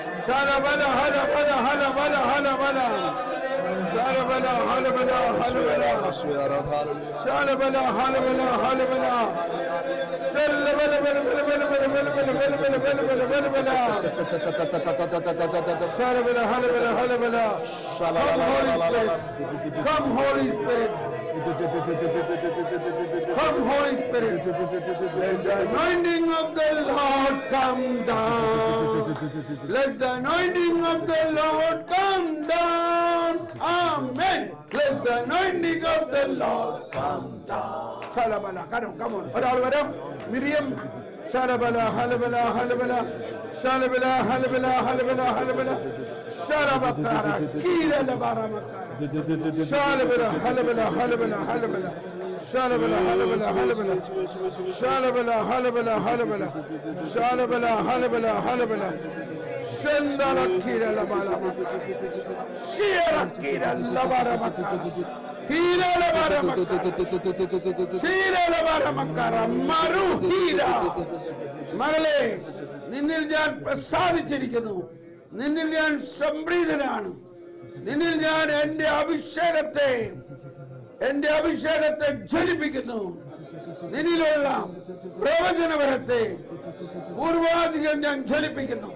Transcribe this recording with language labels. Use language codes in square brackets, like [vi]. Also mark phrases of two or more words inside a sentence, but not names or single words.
[en] Shalabala, halabala, halabala, halabala. Shalabala, halabala, halabala. Shalabala, halabala, halabala. Shalabala, bala, bala, bala, bala, bala, bala, bala, bala, bala, bala, bala. Shalabala, halabala, halabala. Come, Holy Spirit. Come, Holy Spirit. Let the anointing of the Lord come down. Let the anointing of the Lord come down. Amen. Let the anointing of the Lord come down. Shalabala, come on. Oral varam. Miriam. Shalabala, halabala, halabala. Shalabala, halabala, halabala, halabala. Shalabakara, kila labara makara. Shalabala, halabala, halabala, halabala. Shalabala, halabala, halabala. Shalabala, halabala, halabala. Shalabala, halabala, halabala. Shandala kila labara makara. Shira kila labara makara. Hira labara makara. Hira labara makara. Maru hira. [ml] മകളെ, നിന്നിൽ ഞാൻ പ്രസാദിച്ചിരിക്കുന്നു. നിന്നിൽ ഞാൻ സംപ്രീതനാണ്. നിന്നിൽ ഞാൻ എന്റെ അഭിഷേകത്തെ ജ്വലിപ്പിക്കുന്നു. നിന്നിലുള്ള പ്രവചനപരത്തെ പൂർവാധികം ഞാൻ ജ്വലിപ്പിക്കുന്നു.